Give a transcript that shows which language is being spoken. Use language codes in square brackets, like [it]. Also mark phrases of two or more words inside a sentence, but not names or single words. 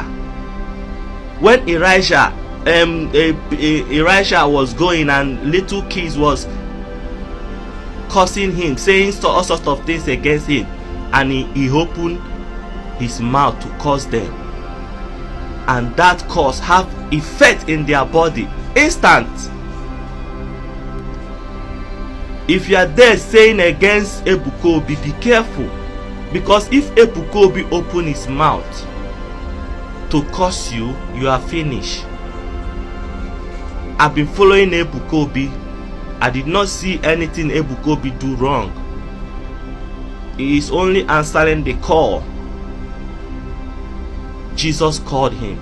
[en] When Elijah was going and little kids was cursing him, saying all sorts of things against him, and he opened his mouth to curse them, and that curse have effect in their body, instant. If you are there saying against EBUKA OBI, be careful, because if EBUKA OBI open his mouth to curse you, you are finished. I've been following EBUKA OBI. I did not see anything EBUKA OBI do wrong. He is only answering the call Jesus called him.